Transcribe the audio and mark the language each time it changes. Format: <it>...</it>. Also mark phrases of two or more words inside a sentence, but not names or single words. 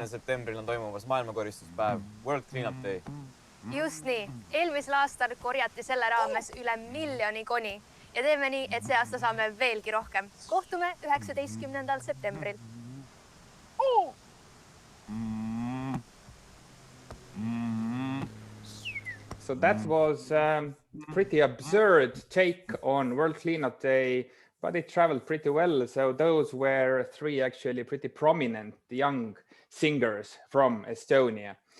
<et>septembril on toimumas maailmakoristuspäev, World Cleanup Day. Just nii. Eelmisel aastal korjati selle raames üle 1 miljoni koni ja teeme nii, et see aasta saame veelgi rohkem. Kohtume 19. septembril.</et> <en>So that was pretty absurd take on World Cleanup Day, but it traveled pretty well. So those were 3 actually pretty prominent young singers from Estonia.</en>